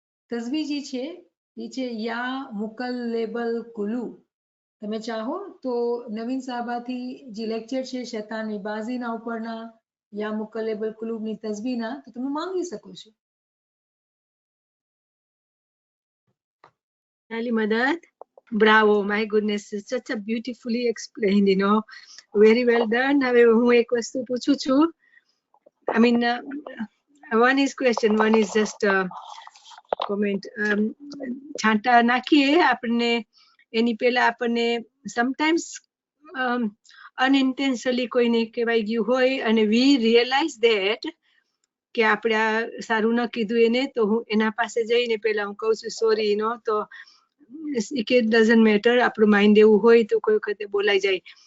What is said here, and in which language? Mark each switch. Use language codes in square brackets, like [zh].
[gu] તસબીહ જે છે એ છે યા મુકલ્લેબલ કુલુ. તમે ચાહો તો નવીન સાહબાથી જે લેક્ચર છે શૈતાનની બાજીના ઉપરના યા મુકલ્લેબલ કુલુબની તસબીહના, તો તમે માંગી શકો છો. [en] Ali Madad, bravo, my goodness, it's such a beautifully explained, very well done. [gu] હવે હું એક વસ્તુ પૂછું છું. [en] I mean, one is question, one is just comment. [gu] છાંટા નાખીએ આપણને એની પહેલા આપણને [en] sometimes unintentionally [gu] કોઈને કહેવાઈ ગયું હોય અને [en] we realize that [gu] કે આપણે આ સારું ન કીધું એને, તો હું એના પાસે જઈને પહેલા હું કહું છું સોરી, તો [en] it doesn't matter, [gu] આપણું માઇન્ડ એવું હોય તો કોઈ વખતે બોલાઈ જાય.